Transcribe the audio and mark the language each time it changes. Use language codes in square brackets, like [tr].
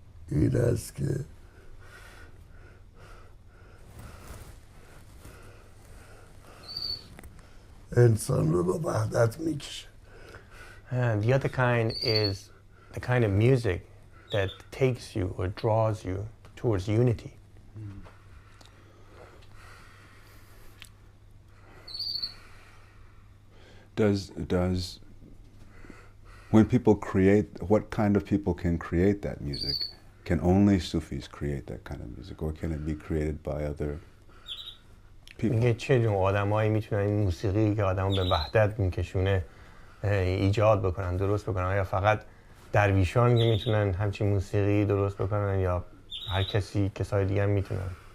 [fa] این است که انسان رو به وحدت میکشه. [en] And the other kind is the kind of music that takes you or draws you towards unity. Does when people create, what kind of people can create that music? Can only Sufis create that kind of music, or can it be created by other people? [fa] میگه چه جور آدمایی میتونن این موسیقی که آدمو به وحدت میکشونه ایجاد بکنن، درست بکنن؟ آیا فقط درویشان که میتونن همچین موسیقی درست بکنن یا هر کسای دیگه هم میتونن؟